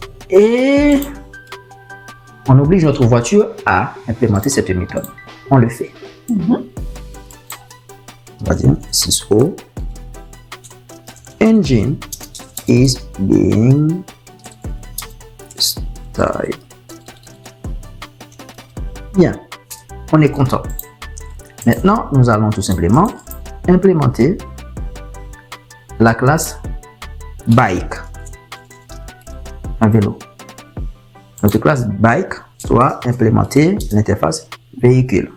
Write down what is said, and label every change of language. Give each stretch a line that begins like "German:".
French: Et on oblige notre voiture à implémenter cette méthode. On le fait. On va dire
English: sysco engine is being started.
French: Bien, on est content. Maintenant, nous allons tout simplement implémenter la classe bike, un vélo. Notre classe bike doit implémenter l'interface véhicule.